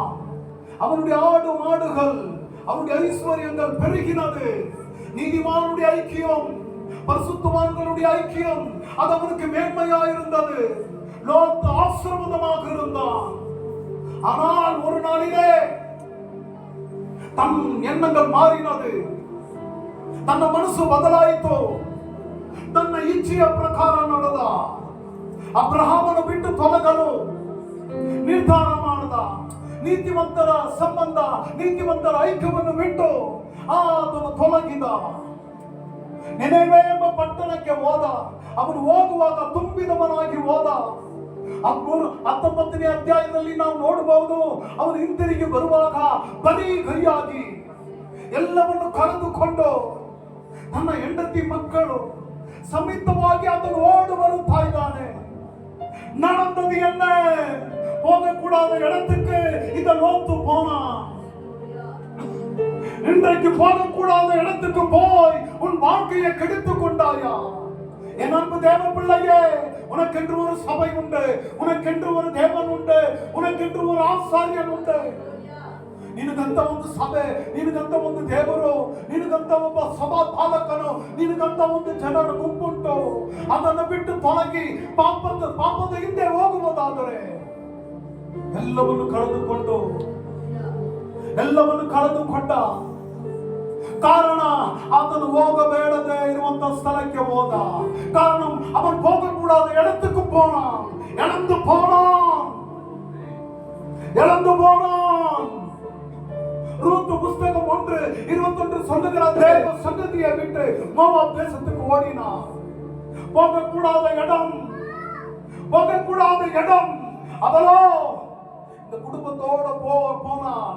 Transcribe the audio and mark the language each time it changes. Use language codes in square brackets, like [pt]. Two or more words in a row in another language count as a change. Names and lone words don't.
[ta] அவனுடைய ஆடு மாடுகள், அவனுடைய ஐஸ்வர்யங்கள் பெருகினது. நீதிமானுடைய ஐக்கியம், பரிசுத்தவான்களுடைய ஐக்கியம் அது அவனுக்கு மேன்மையாயிருந்தது. லோத் ஆசீர்வாதமாக இருந்தான். ஆனால் ஒரு நாளிலே தன் எண்ணங்கள் மாறினது. [kn] ತನ್ನ ಮನಸ್ಸು ಬದಲಾಯಿತು. ತನ್ನ ಇಚ್ಛೆಯ ಪ್ರಕಾರ ನಡೆದ. ಅಬ್ರಹಾಮನು ಬಿಟ್ಟು ತೊಲಗಲು ನಿರ್ಧಾರ ಮಾಡಿದ. ನೀತಿವಂತರ ಸಂಬಂಧ, ನೀತಿವಂತರ ಐಕ್ಯವನ್ನು ಬಿಟ್ಟು ಆತನು ತೊಲಗಿದ. ನೆನೆವೆ ಎಂಬ ಪಟ್ಟಣಕ್ಕೆ ಹೋದ. ಅವನು ಹೋಗುವಾಗ ತುಂಬಿದವನಾಗಿ ಹೋದ. 19ನೇ ಅಧ್ಯಾಯದಲ್ಲಿ ನಾವು ನೋಡಬಹುದು. ಅವನು ಹಿಂತಿರುಗಿ ಬರುವಾಗ ಬರೀ ಕೈಯಾಗಿ ಎಲ್ಲವನ್ನು ಕಳೆದುಕೊಂಡು ತನ್ನ ಹೆಂಡತಿ ಮಕ್ಕಳು ಸಮೇತವಾಗಿ ಆತನು ಓಡಿ ಬರುತ್ತಾ ಇದ್ದಾನೆ. [ta] நடந்தது என்ன? போகக்கூடாத இடத்துக்கு இந்த லோத்து போனா. இன்றைக்கு போகக்கூடாத இடத்துக்கு போய் உன் வாழ்க்கையை கெடுத்துக் கொண்டாயா? என் அன்பு தேவ பிள்ளையே, உனக்கென்று ஒரு சபை உண்டு, உனக்கென்று ஒரு தேவன் உண்டு, உனக்கென்று ஒரு ஆசாரியன் உண்டு. [kn] ನಿನಗಂತ ಒಂದು ಸಭೆ, ನಿನಗಂತ ಒಂದು ದೇವರು, ನಿನಗಂತ ಒಬ್ಬ ಸಭಾ ಪಾಲಕನು, ನಿನಗಂತ ಒಂದು ಜನರ ಗುಂಪುಂಟು. ಅದನ್ನು ಬಿಟ್ಟು ತೊಲಗಿ ಪಾಪದ ಹಿಂದೆ ಹೋಗುವುದಾದರೆ ಎಲ್ಲವನ್ನು ಕಳೆದುಕೊಂಡ ಕಾರಣ ಆತನು ಹೋಗಬೇಡದೆ ಇರುವಂತ ಸ್ಥಳಕ್ಕೆ ಹೋದ. ಕಾರಣ ಅವನು ಹೋಗಕೂಡಾದ [ta] இடத்துக்கு போனான். இழந்து போனான். ரூத் புஸ்தகம் 1:21 சொல்லுகிறது, சங்கதியை விட்டு மோவாப் தேசத்துக்கு ஓடினான். போகக்கூடாத இடம் அவளோ இந்த குடும்பத்தோட போனான்.